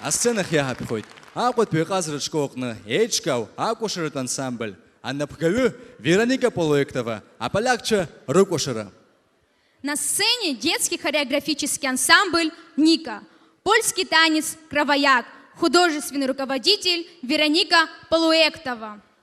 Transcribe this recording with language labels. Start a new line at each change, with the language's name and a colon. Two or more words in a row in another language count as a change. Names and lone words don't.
Abkhazian: Асценах иааҳаԥхьоит Аҟәатәи иҟазараҿы аҟны еиҿкаау акәашаратә ансамбль, анапхгаҩы Вероника Полуэктова, аполякцәа рыкәашара.
Russian: На сцене детский хореографический ансамбль «Ника», польский танец «Кровояк», художественный руководитель Вероника Полуэктова.